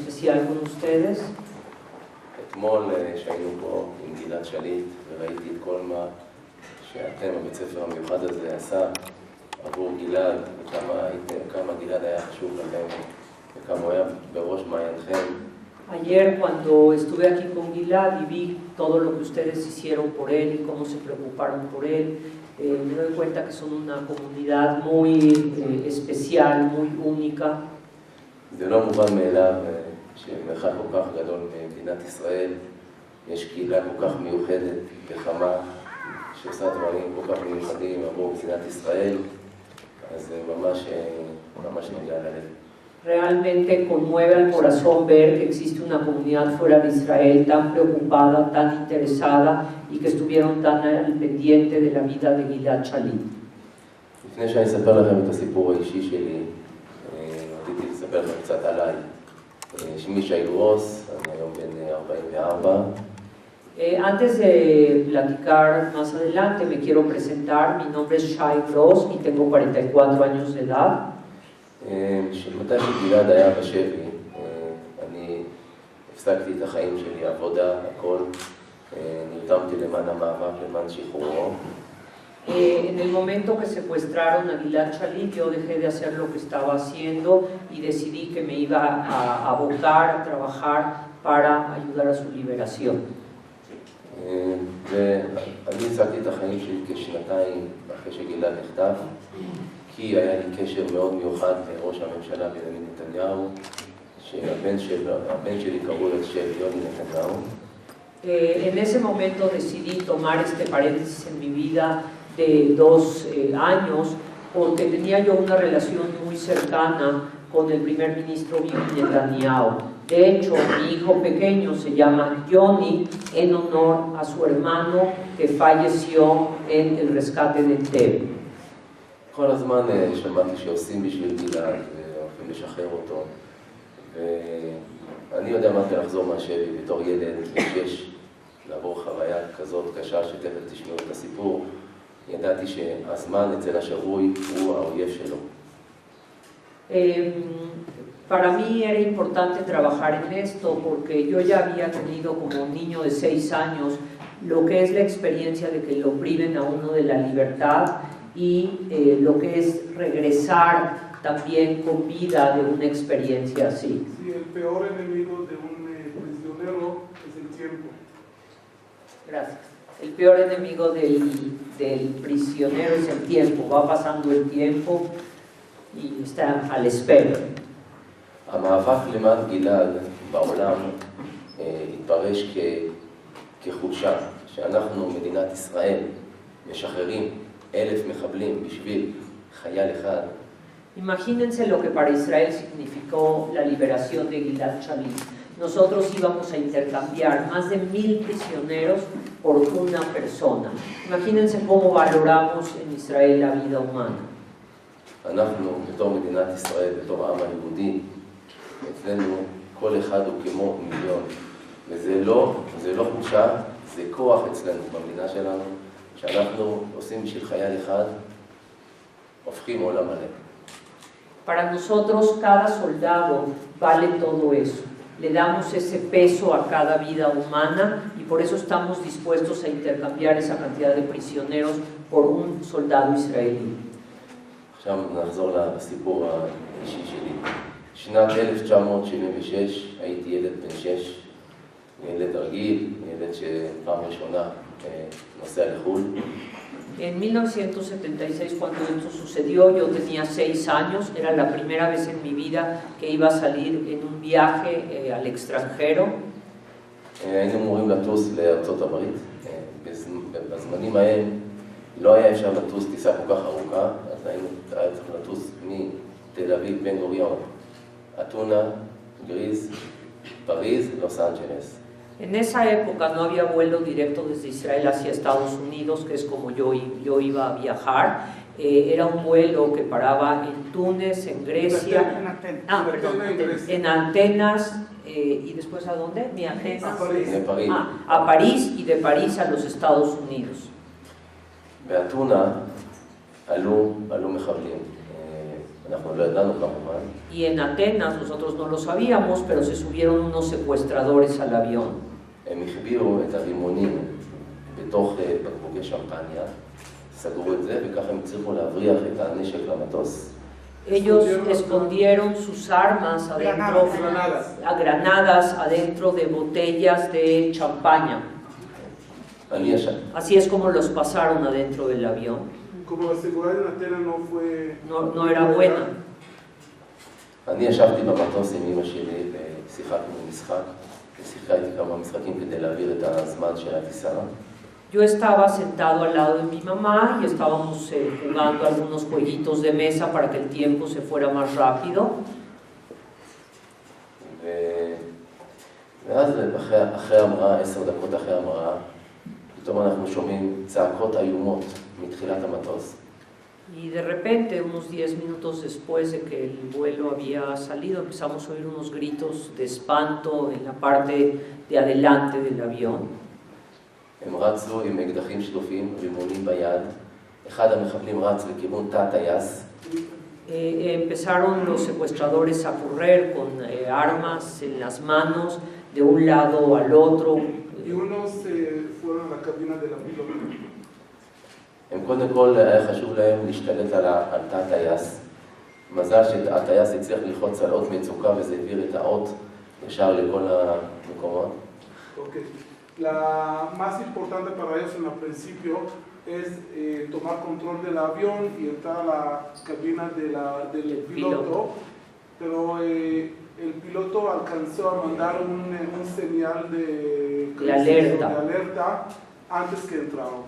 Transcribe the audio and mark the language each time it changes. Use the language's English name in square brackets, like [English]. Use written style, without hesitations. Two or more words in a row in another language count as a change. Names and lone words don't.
[Spanish] especial con ustedes. [Hebrew] אתמול שהיינו פה עם גלעד שליט וראיתי את כל מה שאתם, הבית ספר המיוחד הזה, עשה עבור גלעד, וכמה גלעד היה חשוב לכם, וכמה הוא היה בראש מעיינכם. [Spanish] Ayer cuando estuve aquí con Gilad y vi todo lo que ustedes hicieron por él y cómo se preocuparon por él, me doy cuenta que son una comunidad muy especial, muy única. [Hebrew] זה לא מובן מאליו שמרחק כל כך גדול ממדינת ישראל, יש קהילה כל כך מיוחדת וחמה, שעושה דברים כל כך מיוחדים עבור מדינת ישראל, אז זה ממש נוגע ללב. [Spanish] Realmente conmueve al corazón ver que existe una comunidad fuera de Israel tan preocupada, tan interesada y que estuvieron tan al pendiente de la vida de Gilad Shalit. [Hebrew] לפני שאני אספר לכם את הסיפור האישי שלי, רציתי לספר לכם קצת עליי. שמי שי גרוס, אני היום בן 44. [Spanish] Antes de platicar más adelante, me quiero presentar. Mi nombre es Shai Gross y tengo 44 años de edad. [Hebrew] מתי שגלעד היה בשבי, אני הפסקתי את החיים שלי, עבודה, הכל, נרתמתי למען המאבק, למען שחרורו. [Spanish] En el momento que secuestraron a Gilad Shalit, yo dejé de hacer lo que estaba haciendo y decidí que me iba a abocar, a trabajar para ayudar a su liberación. [Hebrew] ואני הפסקתי את החיים שלי כשנתיים אחרי שגלעד נחטף, כי היה לי קשר מאוד מיוחד לראש הממשלה בנימין נתניהו, שהבן שלי קראו לו יוני נתניהו. [Spanish] En ese momento decidí tomar este paréntesis en mi vida de 2 años porque tenía yo una relación muy cercana con el primer ministro Bibi Netanyahu. De hecho, mi hijo pequeño se llama Yoni en honor a su hermano que falleció en el rescate de Entebbe. [Hebrew] כל הזמן שמעתי שעושים בשביל גלעד והולכים לשחרר אותו, ואני יודע מה זה לחזור מהשבי בתור ילד, שיש לעבור חוויה כזאת קשה שתכף תשמעו את הסיפור. ידעתי שהזמן אצל השבוי הוא האויב שלו. [Spanish] Para mí era importante trabajar en esto porque yo ya había tenido como niño de 6 años lo que es la experiencia de que lo priven a uno de la libertad y lo que es regresar también con vida de una experiencia así. Sí, el peor enemigo de un prisionero es el tiempo. Gracias. El peor enemigo del prisionero es el tiempo. Va pasando el tiempo y está a la espera. [Hebrew] המאבק למען גלעד בעולם התפרש כחולשה, שאנחנו, מדינת ישראל, משחררים 1,000 מחבלים בשביל חייל אחד. [Spanish] Imagínense lo que para Israel significó la liberación de Gilad Shalit. Nosotros íbamos a intercambiar más de 1,000 prisioneros por una persona. Imagínense cómo valoramos en Israel la vida humana. [Hebrew] אנחנו, בתור מדינת ישראל, בתור העם היהודי, אצלנו כל אחד הוא כמו מיליון. וזה לא חולשה, זה כוח אצלנו במדינה שלנו, שאנחנו עושים בשביל חייל אחד, הופכים עולם מלא. [Spanish] Para nosotros cada soldado vale todo eso. Le damos ese peso a cada vida humana y por eso estamos dispuestos a intercambiar esa cantidad de prisioneros por un soldado israelí. [Hebrew] עכשיו נחזור לסיפור האישי שלי. שנת 1976 הייתי ילד בן 6, ילד רגיל, ילד שפעם ראשונה נוסע לחו"ל. [Spanish] En 1976, cuando esto sucedió, yo tenía 6 años, era la primera vez en mi vida que iba a salir en un viaje al extranjero. [Hebrew] היינו אמורים לטוס לארצות הברית. בזמנים ההם לא היה אפשר לטוס טיסה כל כך ארוכה, אז היה צריך לטוס מתל אביב, בן גוריון, אתונה, גריז, פריז, לוס אנג'לס. [Spanish] En esa época no había vuelo directo desde Israel hacia Estados Unidos, que es como yo iba a viajar. Era un vuelo que paraba en Túnez, en Grecia, en Atenas, y después ¿a dónde? Ni Atenas. A París y de París a los Estados Unidos. [Hebrew] באתונה עלו מחבלים. אנחנו לא ידענו כמובן. [Spanish] Y en Atenas, nosotros no lo sabíamos, pero se subieron unos secuestradores al avión. [Hebrew] הם החביאו את הרימונים בתוך בקבוקי שמפניה, סגרו את זה, וככה הם הצליחו להבריח את הנשק למטוס. [Spanish] Ellos escondieron sus armas adentro, granadas adentro de botellas de champaña. [Hebrew] אני ישן. [Spanish] Así es como los pasaron adentro del avión. Como la seguridad en Atenas no fue... No era buena. [Hebrew] אני ישבתי במטוס עם אמא שלי ושיחקנו משחק, ושיחקתי כמה משחקים כדי להעביר את הזמן של הטיסה. [Spanish] Yo estaba sentado al lado de mi mamá y estábamos jugando algunos jueguitos de mesa para que el tiempo se fuera más rápido. [Hebrew] ואז אחרי המראה, 10 דקות אחרי המראה, פתאום אנחנו שומעים צעקות איומות מתחילת המטוס. [Spanish] Y de repente, unos 10 minutos después de que el vuelo había salido, empezamos a oír unos gritos de espanto en la parte de adelante del avión. [Hebrew] הם רצו עם אקדחים שלופים, רימונים ביד. אחד המחבלים רץ לכיוון תא הטייס. [Spanish] Empezaron los secuestradores a correr con armas en las manos de un lado al otro. Y unos fueron a la cabina de la piloto. [Hebrew] הם קודם כל היה חשוב להם להשתלט על תא הטייס. מזל שהטייס הצליח ללחוץ על אות מצוקה וזה העביר את האות ישר לכל המקומות. [Spanish] Okay. La más importante para ellos en el principio es tomar control del avión y entrar a la cabina del piloto, pero el piloto alcanzó a mandar un señal de alerta antes que entraron.